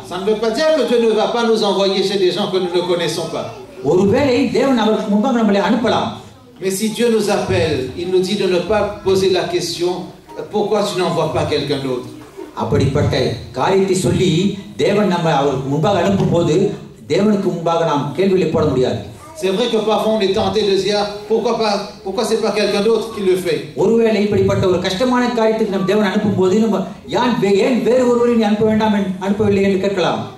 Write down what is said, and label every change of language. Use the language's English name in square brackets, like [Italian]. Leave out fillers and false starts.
[French] Ça ne veut pas dire que Dieu ne va pas nous envoyer chez des gens que nous ne connaissons pas. [Tamil] ஒருவேளை தேவன் அவருக்கு முன்பாக நம்மளை அனுப்பலாம். [French] Mais si Dieu nous appelle, il nous dit de ne pas poser la question pourquoi tu n'envoies pas quelqu'un d'autre. [Tamil] அப்படிப்பட்ட காரியத்தை சொல்லி தேவன் நம்ம அவருக்கு முன்பாக அனுப்பும்போது தேவனுக்கு முன்பாக நாம் கேள்விகளை போட முடியாது. [French] C'est vrai que parfois on est tenté de dire pourquoi c'est pas quelqu'un d'autre qui le fait. [Tamil] ஒருவேளை இப்படிப்பட்ட ஒரு கஷ்டமான காரியத்துக்கு நாம் தேவன் அனுப்பும்போது நம்ம ஏன் வேறு ஒருவரை அனுப்பவில்லை என்று கேட்கலாம்.